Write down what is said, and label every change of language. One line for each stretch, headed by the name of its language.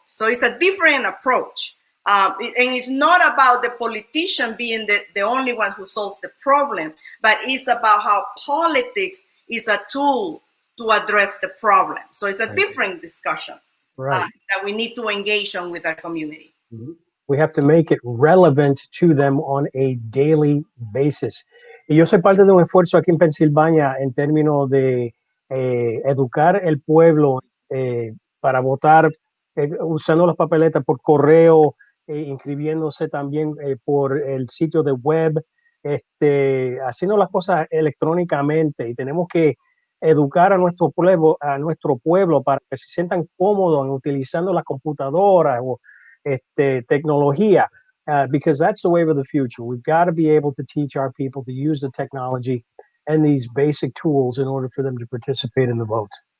English: So it's a different approach. And it's not about the politician being the only one who solves the problem, but it's about how politics is a tool to address the problem. So it's a different discussion that we need to engage on with our community. We have to make it relevant to them on a daily basis.
Spanish: Y yo soy parte de un esfuerzo aquí en Pensilvania en términos de educar el pueblo para votar usando las papeletas por correo, inscribiéndose también por el sitio de web, haciendo las cosas electrónicamente, y tenemos que educar a nuestro pueblo para que se sientan cómodos en utilizando las computadoras o tecnología,
English: because that's the wave of the future. We've got to be able to teach our people to use the technology and these basic tools in order for them to participate in the vote.